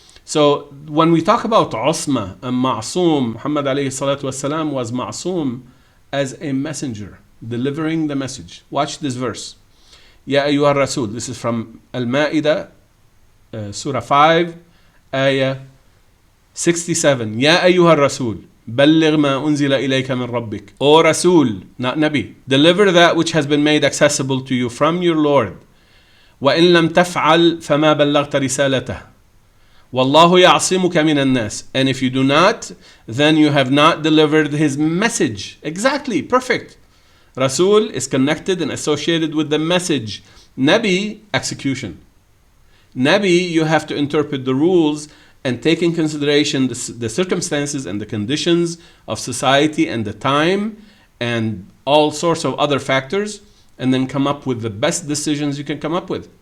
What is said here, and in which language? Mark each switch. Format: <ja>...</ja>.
<en>So when we talk about Usma and Ma'soom, Muhammad alayhi salatu wasalam was Ma'soom as a messenger, delivering the message. Watch this verse.</en> <ar>Ya ayyuha Rasul.</ar> <en>This is from Al-Ma'idah, Surah 5, Ayah 67. Ya ayyuha Rasul.</en> <ar>بلغ ما أنزل إليك من ربك.</ar> <en>O Rasul, not Nabi, deliver that which has been made accessible to you from your Lord.</en> <ar>وإن لم تفعل فما بلغت رسالته. والله يعصمك من الناس.</ar> <en>And if you do not, then you have not delivered his message. Exactly, perfect. Rasul is connected and associated with the message. Nabi, execution. Nabi, you have to interpret the rules and take in consideration the circumstances and the conditions of society and the time and all sorts of other factors, and then come up with the best decisions you can come up with.</en>